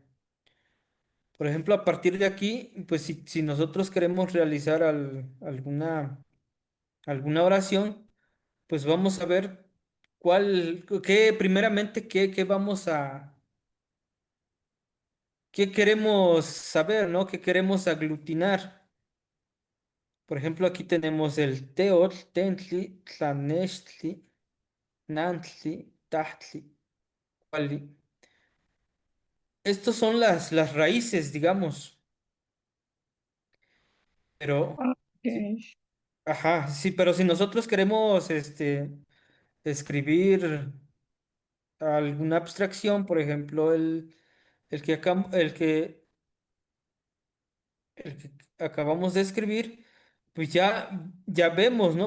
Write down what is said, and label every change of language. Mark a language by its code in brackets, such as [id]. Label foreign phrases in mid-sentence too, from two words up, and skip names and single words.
[es] Por ejemplo, a partir de aquí, pues si nosotros queremos realizar alguna oración, pues vamos a ver primeramente, qué queremos saber, ¿no? ¿Qué queremos aglutinar? Por ejemplo, aquí tenemos el [nah] teotl, tentli, tlanechtli, nantli, tahtli, [es] cuali. Estos son las raíces, digamos, pero, ah, sí, ok. ajá, sí, pero si nosotros queremos, escribir alguna abstracción, por ejemplo, el que acabamos de escribir, pues ya vemos, ¿no?